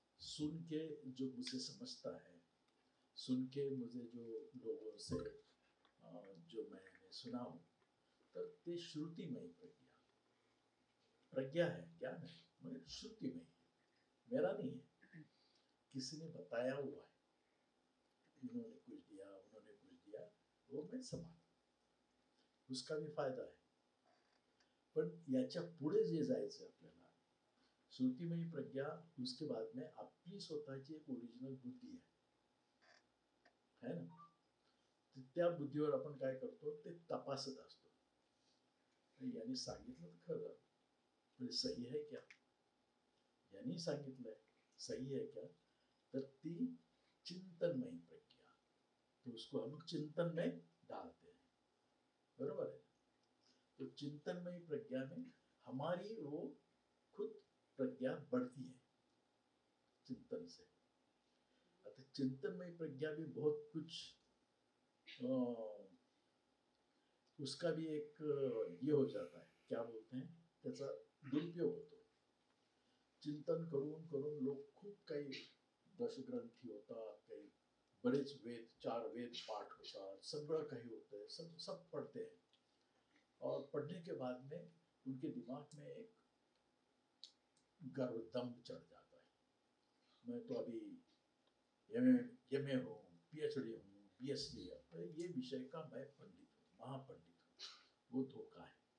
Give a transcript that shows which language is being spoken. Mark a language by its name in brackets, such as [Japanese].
[Hindi] सुन के जो मुझे समझता है, सुन के मुझे जो लोगों से जो मैंने सुना हूँ, [Marathi] तर ते [Hindi] श्रुतिमय प्रज्ञा है, ज्ञान है, मगर श्रुतिमय. मेरा नहीं है, किसी ने बताया हुआ है. इन्होंने कुछ दिया, उन्होंने कुछ दिया, वो मैं संभाल, उसका भी फायदा है. [Marathi] पण याच्या पुढे जे जायचं आपल्याला श्रुतिमयी प्रज्ञा, [Hindi] उसके बाद में [Marathi] आपली स्वतःची एक ओरिजिनल बुद्धी [Hindi] है ना. [Marathi] त्या बुद्धीवर आपण काय करतो ते तपासत असतो. यांनी सांगितलं तर खरं, पण [Hindi] सही है क्या? [Marathi] यांनी सांगितलंय [Hindi] सही है क्या? [Marathi] तर ती [Hindi] चिंतनमयी प्रज्ञा, तो उसको हम चिंतन में डालते हैं. बरोबर है. तो चिंतनमयी प्रज्ञा में हमारी वो खुद प्रज्ञा बढ़ती है चिंतन से. आता चिंतनमय प्रज्ञा भी बहुत कुछ उसका भी एक ये हो जाता है, क्या बोलते हैं, [Marathi] त्याचा दुरुपयोग होतो. चिंतन करून करून लोक खूप काही दशग्रंथी होतात, काही बरेच वेद, 4 वेद पाठ होतात, सगळं काही होतंय, [Hindi] सब पढ़ते हैं. और पढ़ने के बाद में उनके दिमाग में एक गर्व दम्भ चढ़ जाता है. मैं तो अभी एमए हूँ, पीएचडी हूँ, बीएससी है, तो ये विषय का मैं पंडित हूँ, महापंडित हूँ. वो धोखा है.